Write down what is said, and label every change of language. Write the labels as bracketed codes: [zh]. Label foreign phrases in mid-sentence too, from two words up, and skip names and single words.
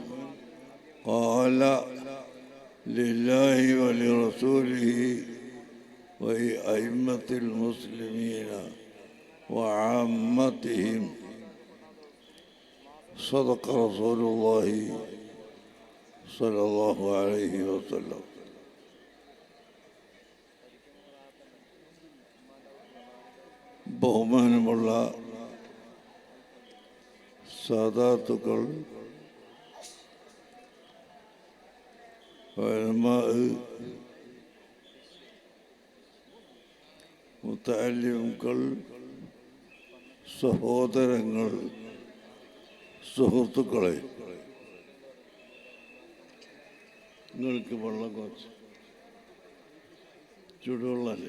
[ar] قال لله ولرسوله ولأئمة المسلمين وعامتهم. صدق رسول الله صلى الله عليه وسلم. [ml] ബഹുമാനമുള്ള സാദാത്തുക്കൾ, മുതഅല്ലിമുകൾ, സഹോദരങ്ങൾ, സുഹൃത്തുക്കളെ, നിങ്ങൾക്ക് വെള്ളം കുറച്ച് ചൂടുവെള്ളമല്ലേ?